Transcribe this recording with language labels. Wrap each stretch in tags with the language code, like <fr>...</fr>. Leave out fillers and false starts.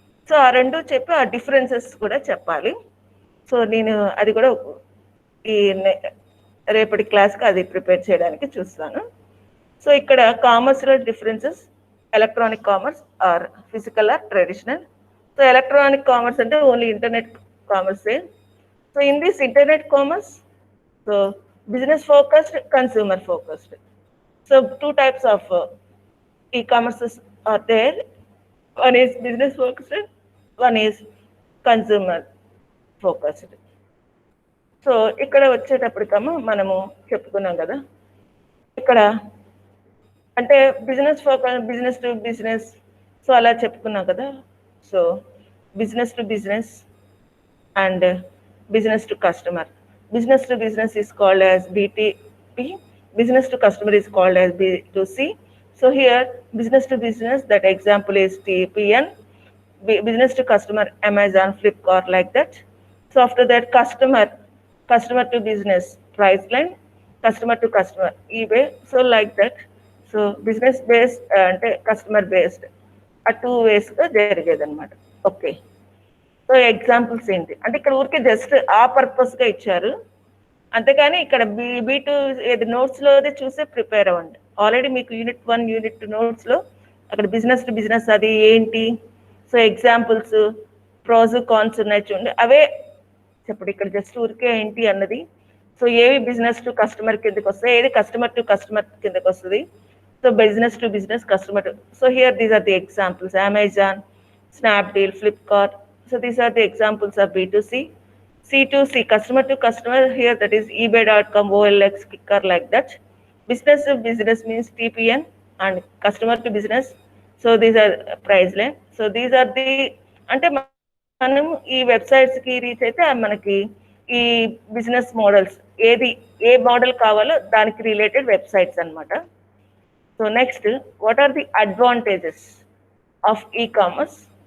<te>So ఆ రెండు చెప్పి ఆ డిఫరెన్సెస్ కూడా చెప్పాలి. సో నేను అది కూడా ఈ రేపటి క్లాస్కి అది ప్రిపేర్ చేయడానికి చూస్తాను.</te> <en>So ఇక్కడ కామర్స్లో differences electronic commerce or physical or traditional. So electronic commerce అంటే only internet కామర్సే. So in this internet commerce, so business focused, consumer focused. So two types of e-commerces are there. One is business focused, one is consumer focused.</en> <te>So ఇక్కడ వచ్చేటప్పటికమ్మా మనము చెప్పుకున్నాం కదా, ఇక్కడ అంటే business focus, business to business, so అలా చెప్పుకున్నాం కదా.</te> <en>So business to business and business to customer. Business to business is called as BTP. Business to customer is called as B2C. So here business to business, that example is TPN. Business to customer, Amazon, Flipkart, like that. So after that customer to business, Priceline. Customer to customer, eBay. So like that. So business based and customer based are two ways</en> <te>ga jarigedi anamata.</te> <en>Okay.</en> <te>So examples ఏంటి అంటే ఇక్కడ ఊరికే just ఆ పర్పస్గా ఇచ్చారు అంతేగాని ఇక్కడ B2 ఏది నోట్స్లోదే చూసే ప్రిపేర్ అవ్వండి. ఆల్రెడీ మీకు యూనిట్ 1 యూనిట్ 2 నోట్స్లో అక్కడ బిజినెస్ టు బిజినెస్ అది ఏంటి, సో ఎగ్జాంపుల్స్ ప్రోస్ కాన్స్ ఉన్నాయి చూడండి, అవే చెప్పండి. ఇక్కడ జస్ట్ ఊరికే ఏంటి అన్నది. సో ఏవి బిజినెస్ టు కస్టమర్ కిందకి వస్తాయి, ఏది కస్టమర్ టు కస్టమర్ కిందకి వస్తుంది.</te> <en>So business to business, customer to. So here these are the examples, Amazon, Snapdeal, Flipkart. So these are the examples of B2C. C2C, customer to customer, here that is ebay.com, OLX, Kicker, like that. Business to business means TPN and customer to business. So these are Priceline. So these are the,</en> <te>అంటే మనం ఈ వెబ్సైట్స్కి reach అయితే మనకి ఈ business models ఏది ఏ model కావాలో దానికి related websites అనమాట.</te> <en>So next what are the advantages of e-commerce?</en>